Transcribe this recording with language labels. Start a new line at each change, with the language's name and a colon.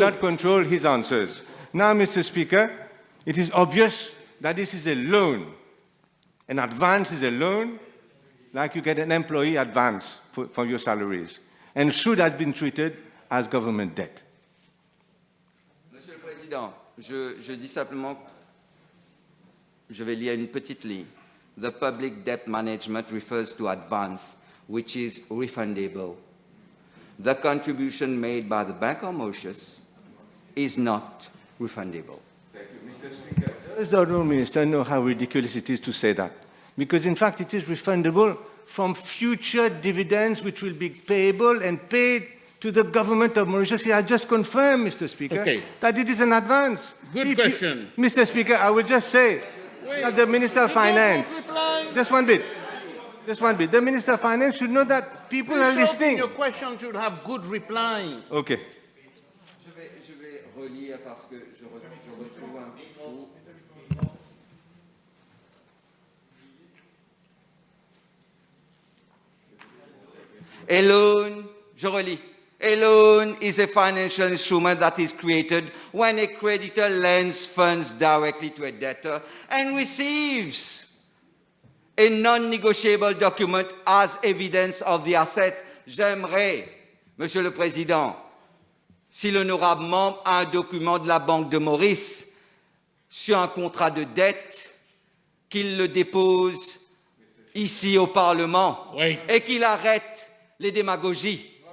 English: not control his answers. Now, Mr. Speaker, it is obvious that this is a loan. An advance is a loan, like you get an employee advance for your salaries, and should have been treated as government debt.
French: Monsieur le Président, je dis simplement, je vais lire une petite ligne.
English: The public debt management refers to advance, which is refundable. The contribution made by the Bank of Mauritius is not refundable. Thank you, Mr. Speaker. Does the Honourable Minister know how ridiculous it is to say that? Because, in fact, it is refundable from future dividends which will be payable and paid to the government of Mauritius. He has just confirmed, Mr. Speaker, that it is an advance. Good question. Mr. Speaker, I will just say that the Minister of Finance, just one bit, the Minister of Finance should know that people are listening. Your question should have good reply. Okay.
French: Je vais relire parce que je retrouve un petit peu.
English: A loan,
French: je relis.
English: A loan is a financial instrument that is created when a creditor lends funds directly to a debtor and receives a non-negotiable document as evidence of the assets.
French: J'aimerais, Monsieur le Président, si l'honorable membre a un document de la Banque de Maurice sur un contrat de dette, qu'il le dépose ici au Parlement et qu'il arrête les démagogies.